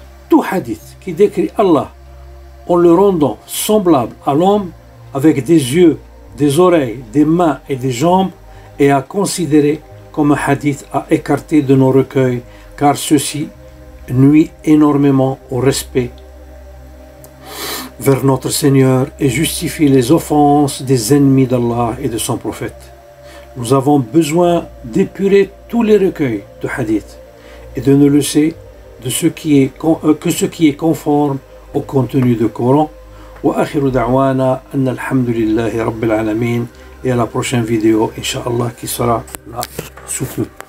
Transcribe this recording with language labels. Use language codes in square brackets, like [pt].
[fr] Tout hadith qui décrit Allah en le rendant semblable à l'homme avec des yeux, des oreilles, des mains et des jambes est à considérer comme un hadith à écarter de nos recueils, car ceci nuit énormément au respect vers notre Seigneur et justifie les offenses des ennemis d'Allah et de son prophète. Nous avons besoin d'épurer tous les recueils de hadith et de ne laisser que ce qui est conforme au contenu du Coran. [ar] وآخر دعوانا أن الحمد لله رب العالمين. [fr] Et à la prochaine vidéo, Inch'Allah, qui sera là sous peu.